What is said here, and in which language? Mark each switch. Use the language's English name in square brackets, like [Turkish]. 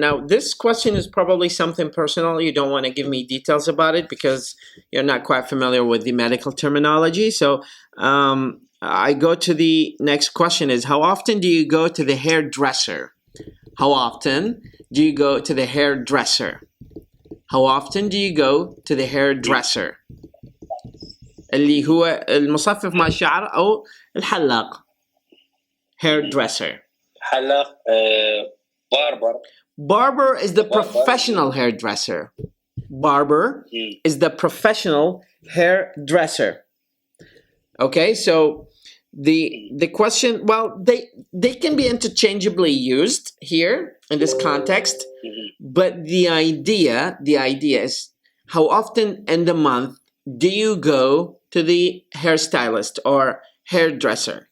[English] Now this question is probably something personal. You don't want to give me details about it because you're not quite familiar with the medical terminology. So I go to the next question is, how often do you go to the hairdresser? How often do you go to the hairdresser? How often do you go to the hairdresser? [Arabic] اللي هو المصفف مع الشعر أو الحلاق. [English] Hairdresser. [Arabic] حلاق barber. [English] Barber is the professional hairdresser. Barber is the professional hairdresser. Okay, so the question, well, they can be interchangeably used here in this context, but the idea is, how often in the month do you go to the hairstylist or hairdresser?